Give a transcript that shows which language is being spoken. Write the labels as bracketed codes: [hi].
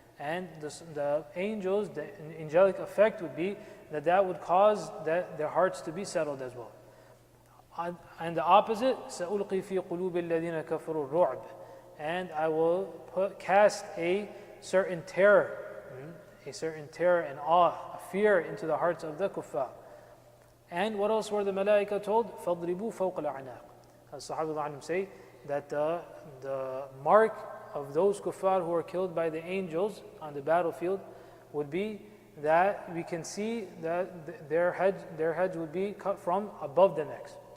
[en] And the angels, the angelic effect would be that would cause their hearts to be settled as well. And the opposite, [ar] سَأُلْقِي فِي قُلُوبِ الَّذِينَ كَفَرُوا الرُّعْبَ. [en] And I will cast a certain terror and awe, a fear into the hearts of the kuffar. And what else were the malaika told? [ar] فَضْرِبُوا فَوْقَ الْأَعْنَاقِ. [en] As Sahaba say, that the mark of those kuffar who are killed by the angels on the battlefield would be that we can see that their heads would be cut from above the necks.